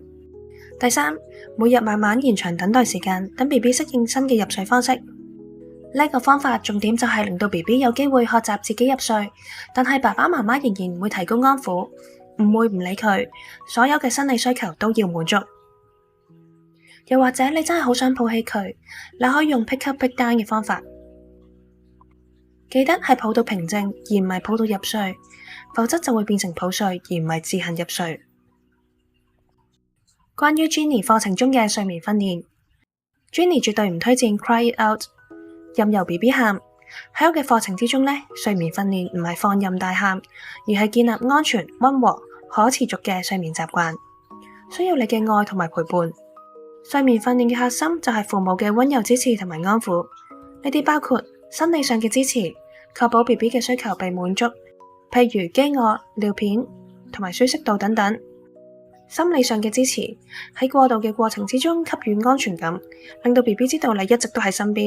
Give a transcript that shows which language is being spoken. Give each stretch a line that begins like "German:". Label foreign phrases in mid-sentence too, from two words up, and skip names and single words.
Cantonese: 第三，每日慢慢延長等待時間，等 BB 適應新嘅入睡方式。呢個方法重點就係令到 BB 有機會學習自己入睡，但係爸爸媽媽仍然會提供安撫，唔會唔理佢，所有嘅生理需求都要滿足。又或者你真係好想抱起佢，你可以用
English: pick up pick down
Cantonese: 嘅方法，記得係抱到平靜而唔係抱到入睡，否則就會變成抱睡而唔係自行入睡。關於 Genie 課程中嘅睡眠訓練，Genie 絕對唔推薦
English: cry it out，
Cantonese: 任由 BB 喊。喺我嘅課程之中呢，睡眠訓練唔係放任大喊，而係建立安全、溫和、可持續嘅睡眠習慣，需要你嘅愛同埋陪伴。睡眠訓練嘅核心就係父母嘅溫柔支持同埋安撫，呢啲包括生理上嘅支持，確保 BB 嘅需求被滿足，譬如飢餓、尿片同埋舒適度等等；心理上嘅支持，喺過渡嘅過程之中給予安全感，令到 BB 知道你一直都喺身邊。